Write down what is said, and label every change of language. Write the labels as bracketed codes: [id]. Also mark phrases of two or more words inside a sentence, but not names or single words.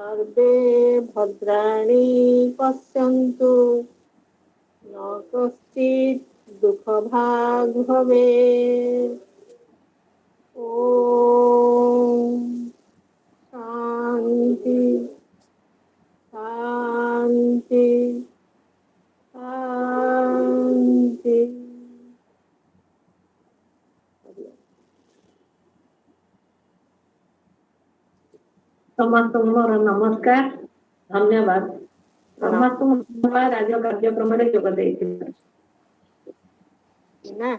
[sa] सर्वे भद्राणि पश्यन्तु न कश्चित् दुःखभाग् भवेत्। ॐ शान्ति शान्ति शान्ति। [or] ସମସ୍ତଙ୍କୁ ମୋର ନମସ୍କାର, ଧନ୍ୟବାଦ। ସମସ୍ତଙ୍କୁ ଧନ୍ୟବାଦ ଆଜିର କାର୍ଯ୍ୟକ୍ରମରେ ଯୋଗ ଦେଇଥିବାରୁ। ନା